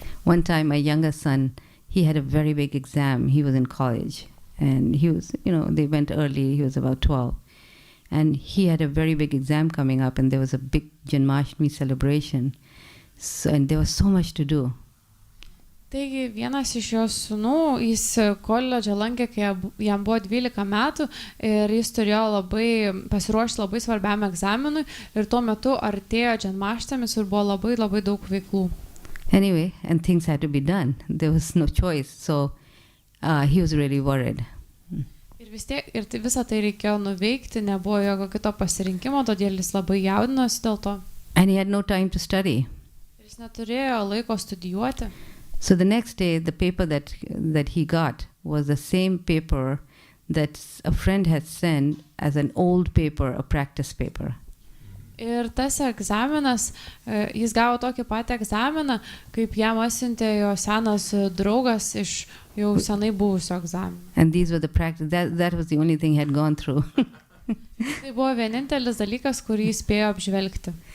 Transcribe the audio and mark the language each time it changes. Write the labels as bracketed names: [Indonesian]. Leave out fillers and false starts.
[English] One time, my younger son, he had a very big exam. He was in college, and he was, they went early. He was about 12, And he had a very big exam coming up, and there was a big Janmashtami celebration. So, and there was so much to do. [Lithuanian] Taigi vienas iš jo sūnų, jis koledžą lankė, kai jam buvo 12 metų ir jis turėjo pasiruošti labai svarbiam egzaminui ir tuo metu artėjo Janmashtami ir buvo labai daug veiklų. [English] Anyway, and things had to be done. There was no choice, so he was really worried. [Lithuanian] Ir vis tiek, visą tai reikėjo nuveikti, nebuvo jokio kito pasirinkimo, todėl jis labai jaudinosi dėl to. [English] And he had no time to study. [Lithuanian] Ir jis neturėjo laiko studijuoti. [English] So the next day, the paper that he got was the same paper that a friend had sent as an old paper, a practice paper. [Lithuanian] Ir tas egzaminas, jis gavo tokį patį egzaminą, kaip jam atsiuntė jo senas draugas iš jau senai buvusio egzamino. [English] And these were the practice, that was the only thing he had gone through. [Lithuanian] Tai buvo vienintelis dalykas, kurį jis spėjo apžvelgti.